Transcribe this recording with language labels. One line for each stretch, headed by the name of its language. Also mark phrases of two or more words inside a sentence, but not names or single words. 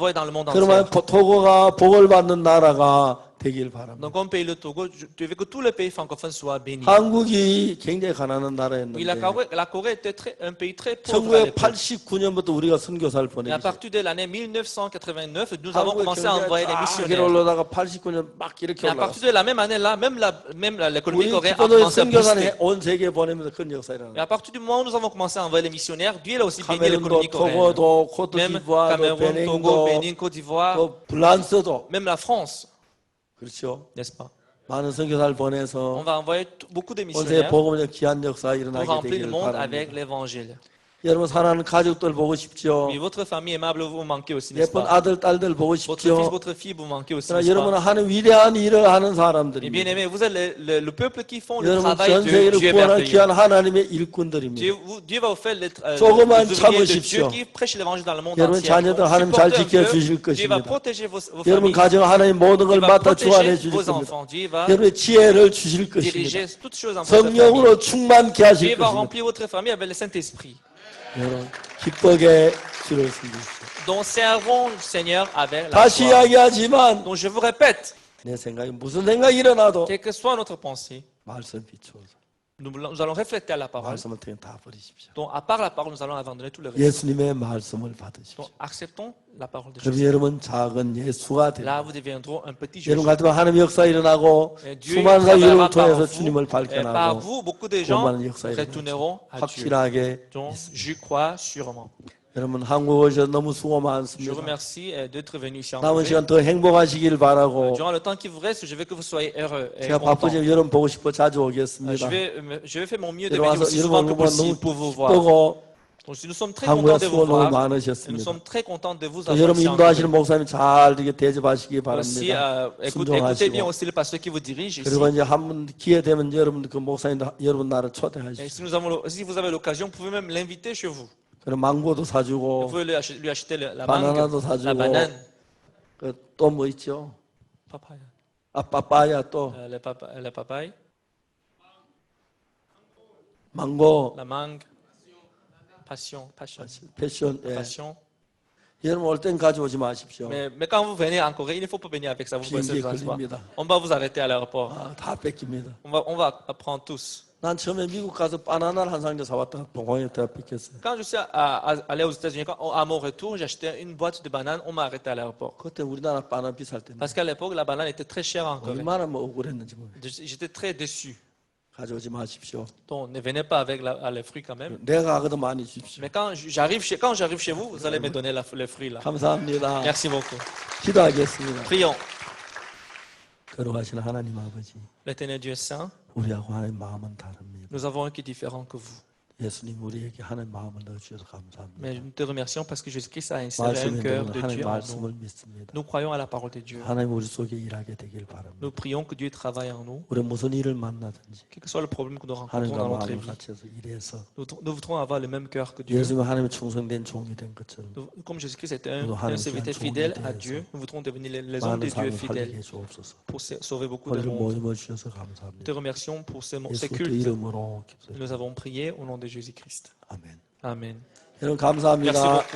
French: on va les envoyer dans le monde entier.
Korean: 그러면 토고가 복을 받는 나라가 되길 바랍니다.
French: Donc, comme pays le Togo, tu veux que tous les pays francophones soient bénis.
Korean: 한국이 굉장히 가난한
French: Oui, la
Korean: 나라였는데
French: Corée était un pays très pauvre à l'époque.
Korean: 1989년부터 우리가 선교사를
French: Et à
Korean: 보내기 시작했어요.
French: partir de l'année 1989, nous avons
Korean: 한국의
French: commencé à envoyer des
Korean: 경제가 쫙
French: missionnaires.
Korean: 올라다가 89년 막 이렇게
French: Et à partir
Korean: 올라갔어요.
French: de la même année-là, même l'économie
Korean: 우리
French: coréenne a
Korean: 기독교의
French: commencé à booster.
Korean: 선교사는 온 세계에 보내면서 큰 역사
French: Et
Korean: 일어나요.
French: à partir du moment où nous avons commencé à envoyer les missionnaires, Dieu a aussi béni l'économie
Korean: 카메룬도,
French: coréenne.
Korean: 토고도,
French: Même
Korean: 코트디부아도,
French: Cameroun, Togo,
Korean: 베닝도,
French: Bénin, Côte d'Ivoire,
Korean: 또 프랑스도
French: même la France,
Korean: 그렇죠.
French: n'est-ce pas?
Korean: 많은 선교사를
French: On
Korean: 보내서
French: va envoyer beaucoup de
Korean: 온 세계
French: missionnaires
Korean: 복음의 귀한 역사가
French: pour
Korean: 일어나게
French: remplir le
Korean: 되기를
French: monde avec
Korean: 바랍니다.
French: l'évangile.
Korean: 여러분 사랑하는 가족들 보고 싶죠.
French: Mais votre famille aimable, vous manquez aussi, n'est-ce
Korean: 예쁜
French: pas?
Korean: 아들 딸들 보고
French: Votre fils,
Korean: 싶죠.
French: votre fille, vous manquez aussi,
Korean: 그러나
French: n'est-ce
Korean: 여러분은
French: pas?
Korean: 하는 위대한 일을 하는
French: Et bien
Korean: 사람들입니다.
French: aimé, vous êtes le peuple qui font le
Korean: 여러분
French: travail
Korean: 전
French: de
Korean: 세계를
French: Dieu
Korean: 구원할
French: merveilleux.
Korean: 귀한 하나님의 일꾼들입니다.
French: Dieu va vous faire
Korean: 조금만
French: les ouvriers de
Korean: 참으십시오.
French: Dieu qui prêchent l'évangile dans le monde
Korean: 여러분
French: entier.
Korean: 자녀들 하나님 잘
French: Supportez un
Korean: 지켜주실
French: peu, Dieu va
Korean: 것입니다.
French: protéger vos
Korean: 여러분
French: familles.
Korean: 가정 하나님 모든 걸
French: Dieu va
Korean: 맡아 주관해
French: protéger
Korean: 주실
French: vos
Korean: 겁니다.
French: enfants. Dieu va
Korean: 여러분의 지혜를 주실 것입니다.
French: diriger toutes choses en votre famille.
Korean: 성령으로 충만케 하실
French: Dieu va
Korean: 것입니다.
French: remplir votre famille avec le Saint-Esprit.
Korean: 여러분 기쁘게 주를 섬기십시오.
French: Donc servons le Seigneur avec la
Korean: 다시
French: foi.
Korean: 이야기하지만
French: Donc je vous répète,
Korean: 내 생각에 무슨 생각이 일어나도
French: quelle que soit notre pensée,
Korean: 말씀 비추어서
French: nous allons refléter à la parole.
Korean: 말씀을 통해 다 버리십시오.
French: Donc à part la parole, nous allons abandonner tout le reste.
Korean: 예수님의 말씀을 받으십시오.
French: Donc acceptons la parole de
Korean: 그럼
French: Jésus.
Korean: 여러분 작은 예수가 됩니다.
French: Là, vous deviendrez un petit
Korean: 여러분
French: Jésus.
Korean: 같으면 하나님의 역사 일어나고
French: Et Dieu
Korean: 수많은 사람
French: travaillera
Korean: 여러분을
French: par
Korean: 통해서
French: vous,
Korean: 주님을
French: et par
Korean: 발견하고
French: vous, beaucoup de gens
Korean: 구원받는 역사
French: retourneront
Korean: 일어나죠.
French: à Dieu.
Korean: 확실하게
French: Donc,
Korean: 믿습니다.
French: je crois sûrement.
Korean: 여러분 한국 오셔서 너무 수고
French: Je vous
Korean: 많습니다.
French: remercie d'être venu ici en
Korean: 남은
French: Corée.
Korean: 시간 더 행복하시길 바라고
French: Durant le temps qui vous reste, je veux que vous soyez heureux et
Korean: 제가
French: contents.
Korean: 바쁘지만 여러분 보고 싶어 자주
French: Je
Korean: 오겠습니다.
French: vais faire mon mieux de
Korean: 여러분
French: venir
Korean: 와서
French: aussi souvent que
Korean: 여러분
French: possible
Korean: 너무
French: pour vous voir.
Korean: 기쁘고
French: Donc, nous sommes très
Korean: 한국에
French: contents de vous
Korean: 수고 너무
French: voir. Et nous
Korean: 많으셨습니다.
French: sommes très contents de vous
Korean: 또
French: avoir
Korean: 여러분
French: ici en
Korean: 인도하시는
French: Corée.
Korean: 목사님 잘 이렇게 대접하시기
French: Aussi,
Korean: 바랍니다.
French: écoutez bien
Korean: 순종하시고
French: aussi le pasteur qui vous dirige ici.
Korean: 그리고 이제 한번 기회 되면 여러분 그 목사님 여러분 나를
French: Et
Korean: 초대하십시오.
French: si vous avez l'occasion, vous pouvez même l'inviter chez vous.
Korean: 그럼 망고도
French: Vous
Korean: 사주고
French: pouvez lui acheter la
Korean: 바나나도
French: mangue, la
Korean: 사주고
French: banane,
Korean: 또 뭐 있죠?
French: papaya,
Korean: 아 빠빠야 또
French: la papaye,
Korean: 망고
French: la mangue, passion.
Korean: 패션 예.
French: Passion.
Korean: 여러분 올 땐 가져오지 마십시오.
French: Mais quand vous venez en Corée, il ne faut pas venir avec ça. Vous pouvez
Korean: 비행기에
French: se transporter.
Korean: 걸립니다.
French: On va vous arrêter à l'aéroport.
Korean: 아, 다 뺏깁니다.
French: On va prendre tous.
Korean: 난 처음에 미국 가서 바나나를 한 상자 사왔다가 공항에 다 뺏겼어요.
French: Quand je suis allé aux États-Unis, à mon retour, j'ai acheté une boîte de bananes. On m'a arrêté à l'aéroport.
Korean: 그때 우리나라 바나나 비쌀 때인데
French: Parce qu'à l'époque, la banane était très chère en Corée.
Korean: 얼마나 뭐 억울했는지 모르겠어요.
French: J'étais très déçu.
Korean: 가져오지 마십시오.
French: Donc, ne venez pas avec les fruits quand même.
Korean: 내가 가거든 많이 주십시오.
French: Mais quand j'arrive chez vous, vous allez me donner les fruits là.
Korean: 감사합니다.
French: Merci beaucoup.
Korean: 기도하겠습니다.
French: Prions.
Korean: 거룩하신 하나님 아버지,
French: L'éternel Dieu saint,
Korean: 우리하고 하나님 마음은 다릅니다.
French: nous avons un qui est différent que vous.
Korean: 예수님 우리에게 하나님 마음을 넣어주셔서 감사합니다.
French: Mais nous te remercions parce que Jésus-Christ a inséré un
Korean: 말씀에
French: cœur
Korean: 넣은
French: de
Korean: 하나님
French: Dieu en nous.
Korean: 말씀을 믿습니다.
French: Nous croyons à la parole de Dieu.
Korean: 하나님 우리 속에 일하게 되길 바랍니다.
French: Nous prions que Dieu travaille en nous.
Korean: 우리 무슨 일을 만나든지
French: Quel que soit le problème que nous rencontrons
Korean: 하나님과
French: dans notre
Korean: 마음을
French: vie,
Korean: 같이 해서 일해서
French: nous voudrons avoir le même cœur que Dieu.
Korean: 예수님 하나님의 충성된 종이 된 것처럼
French: Comme Jésus-Christ était Nous un allons serviteur faire fidèle tourner à des Dieu, nous voudrons devenir les hommes de
Korean: 많은
French: Dieu
Korean: 삶을 살게
French: fidèles
Korean: 해주옵소서.
French: pour sauver beaucoup de
Korean: 오늘
French: monde.
Korean: 모임을 주셔서
French: Nous te
Korean: 감사합니다.
French: remercions pour ce
Korean: 예수
French: culte.
Korean: 이름으로 기도합니다.
French: Nous avons prié au nom de Jésus-Christ.
Korean: 아멘.
French: Amen.
Korean: 여러분
French: Merci
Korean: 감사합니다.
French: beaucoup.